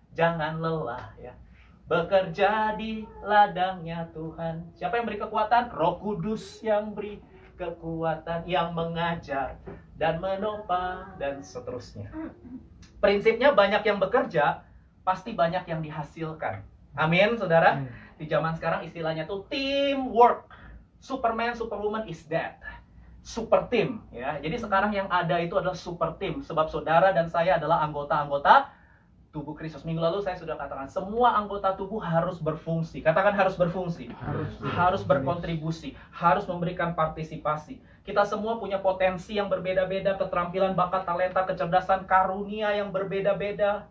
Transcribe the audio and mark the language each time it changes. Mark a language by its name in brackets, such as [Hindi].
[Indonesian] Jangan lelah, ya. Bekerja di ladangnya Tuhan. Siapa yang beri kekuatan? Roh Kudus yang beri kekuatan, yang mengajar dan menopang dan seterusnya. Prinsipnya banyak yang bekerja, pasti banyak yang dihasilkan. Amin, saudara. Di zaman sekarang istilahnya tuh teamwork. [English] Superman, Superwoman is dead. Super team, ya. [Indonesian] Jadi sekarang yang ada itu adalah super team, sebab saudara dan saya adalah anggota-anggota tubuh Kristus. Minggu lalu saya sudah katakan, semua anggota tubuh harus berfungsi. Katakan harus berfungsi. Harus berkontribusi. Harus memberikan partisipasi. Kita semua punya potensi yang berbeda-beda, keterampilan, bakat, talenta, kecerdasan, karunia yang berbeda-beda.